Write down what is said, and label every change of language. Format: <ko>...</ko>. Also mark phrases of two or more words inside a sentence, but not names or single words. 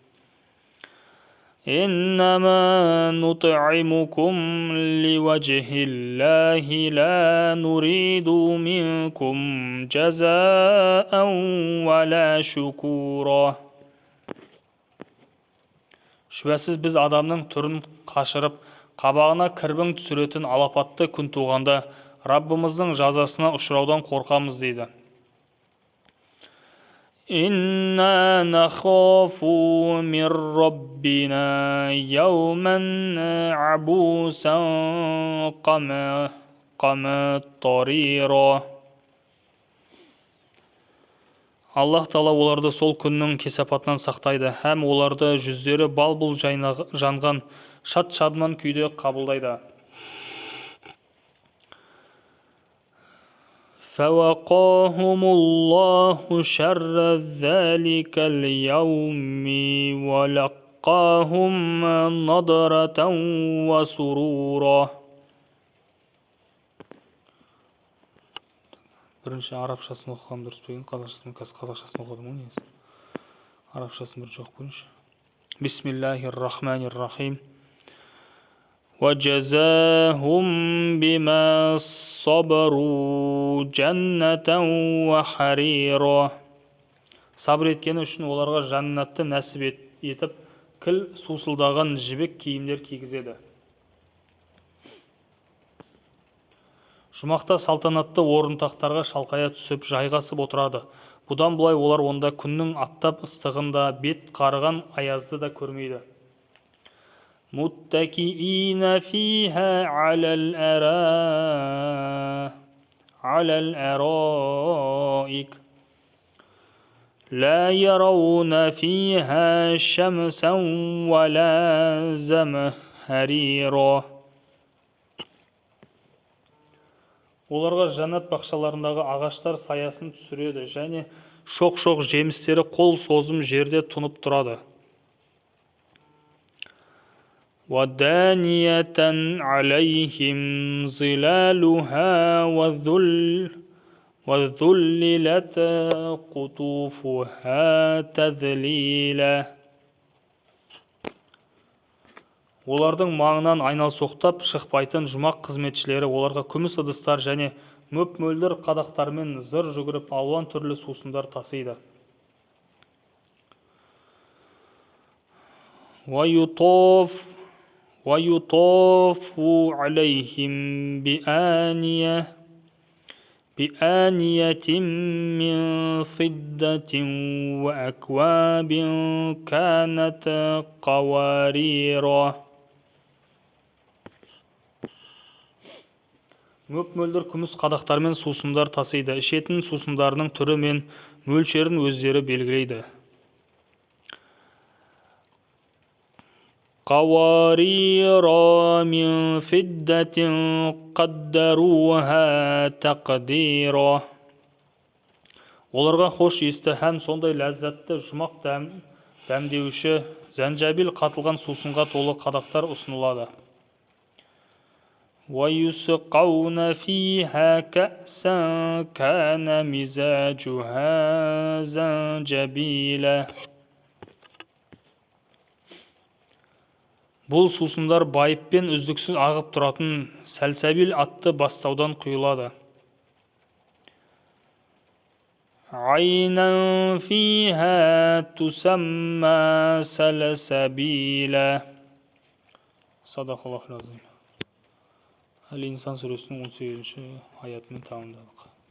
<ar>إنما نطعمكم لوجه الله لا نريد منكم جزاء ولا شكورا.</ar> <kk>Шүбәсіз біз адамның түрін қашырып, қабағына кірбің түсіретін алапатты күн туғанда Раббымыздың жазасына ұшыраудан қорқамыз дейді.</kk> <ar>إنا نخاف من ربنا يوما عبوسا قمطريرا.</ar> <kk>Аллах Тағала оларды сол күннің кесапатынан сақтайды, һәм оларды жүздері бал-бұл жанған шат-шадыман күйде қабылдайды.</kk> <ar>فَوَقَاهُمُ اللَّهُ شَرَّ ذَلِكَ الْيَوْمِ وَلَقَّاهُمْ نَضْرَةً وَسُرُورًا.</ar> <kk>Бірінші арабшасын оқығам дұрыс па екен, қазақшасын оқыдым ғой негізі. Арабшасын бірінші оқып көрейінші.</kk> <ar>بسم الله الرحمن الرحيم. وَجَزَاهُمْ بِمَا صَبَرُوا جَنَّةً وَحَرِيرًا.</ar> <kk>Сабыр еткені үшін оларға жаннатты нәсіп етіп, кіл сусылдаған жібек киімдер кигізеді. Жұмақта салтанатты орынтақтарға шалқая түсіп, жайғасып отырады. Бұдан бұлай олар онда күннің аптап ыстығында бет қарыған аязды да көрмейді.</kk> <ar>متكئين فيها على الأرائك لا يرون فيها شمسا ولا زمهريرا.</ar> <kk>Оларға жаннат бақшаларындағы ағаштар саясын түсіреді және шоқ-шоқ жемістері қол созым жерде тұнып тұрады.</kk> <ar>وَدَانِيَةً عَلَيْهِمْ ظِلَالُهَا وَذُلِّلَتْ قُطُوفُهَا تَذْلِيلًا.</ar> <kk>Олардың маңынан айналсоқтап шықпайтын жұмақ қызметшілері оларға күміс ыдыстар және мөп-мөлдір қадақтармен зыр жүгіріп алуан түрлі сусындар тасиды.</kk> <ar>وَيُطَافُ عَلَيْهِمْ بِآنِيَةٍ مِّن فِضَّةٍ وَأَكْوَابٍ كَانَتْ قَوَارِيرَا.</ar> <kk>Мөп-мөлдір күміс қадақтармен сусындар тасиды. Ішетін сусындарының түрі мен мөлшерін өздері белгілейді.</kk> <ar>قَوَارِيرَ مِن فِضَّةٍ قَدَّرُوهَا تَقْدِيرًا.</ar> <kk>Оларға хош иісті һәм сондай ләззатты жұмақ дәмдеуші зәнжабил қатылған сусынға толы қадақтар ұсынылады.</kk> <ar>وَيُسْقَوْنَ فِيهَا كَأْسًا كَانَ مِزَاجُهَا زَنْجَبِيلًا.</ar> <kk>Бұл сусындар байыппен үздіксіз ағып тұратын сәлсәбил атты бастаудан құйылады.</kk> <ar>عَيْنًا فِيهَا تُسَمَّى سَلْسَبِيلًا. صدق الله العظيم.</ar> <kk>Әл-Инсан сүресінің 18-ші аятымен тамамдадық.</kk>